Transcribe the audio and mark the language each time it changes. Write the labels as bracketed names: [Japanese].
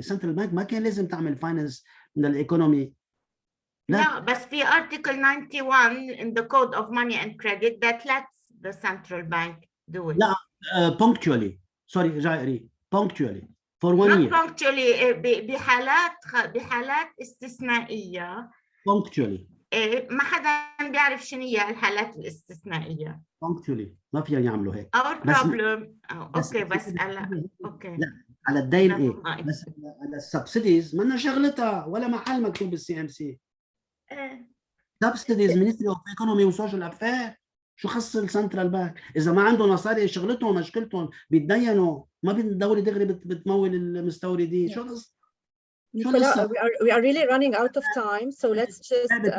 [Arabic] central bank ما كان لازم تعمل finance من الايكونومي. لا بس في [English] article 91 in the code of money and credit that lets the central bank do it. [Arabic] لا [English] punctually. sorry [Arabic] رجع قريب. [English] punctually for 1 year. [Arabic] punctually بحالات استثنائية. [English] punctually. [Arabic] ما حدا بيعرف شنو هي الحالات الاستثنائية. punctually ما فيها يعملوا هيك. Our problem. اوكي بس اوكي. لا على الدين ايه بس على السبسيديز ما شغلتها ولا محل مكتوب بالCMC. [English] subsidies Ministry of Economy وسوشيال affair. [Arabic] شو خص السنترال بانك؟ اذا ما عندهم مصاري شغلتهم مشكلتهم بيتدينوا. ما الدوله دغري بتمول المستوردين. شو خص؟ [English] Nicolas, we are really running out of time, so let's just